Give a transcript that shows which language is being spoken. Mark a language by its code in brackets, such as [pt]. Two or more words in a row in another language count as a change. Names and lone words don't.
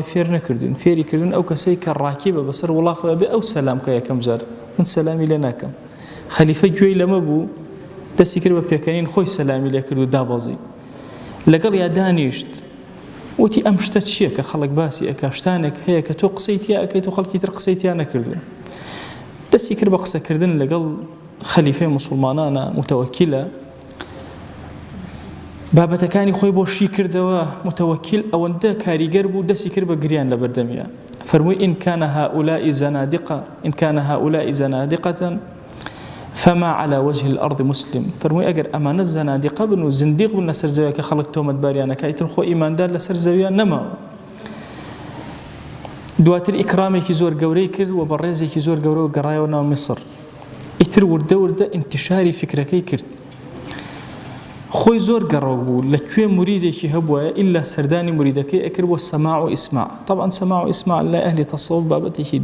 [ckb] فێر نەکردوین فێری کردن ئەو کەسەی کە ڕاکیبە بەسەر وڵاخەوە بێ ئەو سەلام کە یەکەم جار من سەلامی لێ ناکەم خەلیفە گوێی لەمە بوو دەستی کرد بە پێکەنین خۆی سەلامی لێ کرد و دابەزی لەگەڵ یا دانیشت وتی ئەم شتە چییە کە خەڵک باسی ئەکا شتانێک هەیە کە تۆ قسەی تیا ئەکەیت و خەڵکی تر قسەی تیا نەکردوێ دەستی کرد بە قسەکردن لەگەڵ خەلیفەی موسڵمانانە متەوەکیلە بابەتەکانی خۆی بۆ شی کردەوە متەوەکیل ئەوەندە کاریگەر بوو دەستی کرد بە گریان لە بەردەمیە فەرمووی [ar] إن كان هؤلاء زنادقة فما على وجه الأرض مسلم [ckb] فەرمووی ئەگەر ئەمانە زەنادقە بن و زندیق بن لەسەر زەویە کە خەڵک تۆمەتباریانەکە ئیتر خۆ ئیماندار لەسەر زەویە نەماوە دواتر ئیکرامێکی زۆر گەورەی کرد و بە ڕێزێکی زۆر گەورە و گەڕایەوە ناو میسر ئیتر وردە ئینتیشاری فکرەکەی کرد خۆی زۆر گەڕەو بوو لەکوێ موریدێکی هەبووە ئیلا سەردانی موریدەکەی ئەکرد بۆ سەماع و ئیسماع طبعا سەماع و ئیسماع لای ئەهلی تەسەووف بابەتێکی